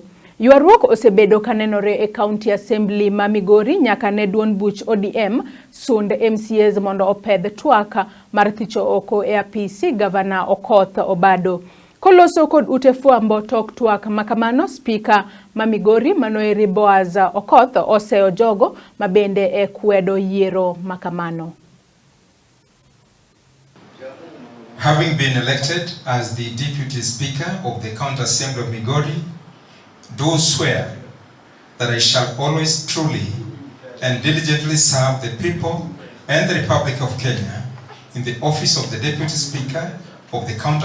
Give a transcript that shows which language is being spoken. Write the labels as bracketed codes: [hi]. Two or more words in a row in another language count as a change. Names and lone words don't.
[luo] Yuaruok osebedo kanenore e County Assembly ma Migori nyaka ne duond buch ODM sund MCAs mondo opedh twak mar thicho oko e apisi Governor Okoth Obado. Koloso kod ute fuambo tok twak makamano, speaker ma Migori manoeri Boaz Okoth oseo jogo mabende e kwedo yiero makamano. [en] Having been elected as the Deputy Speaker of the County Assembly of Migori, do swear that I shall always truly and diligently serve the people and the Republic of Kenya in the office of the Deputy Speaker of the County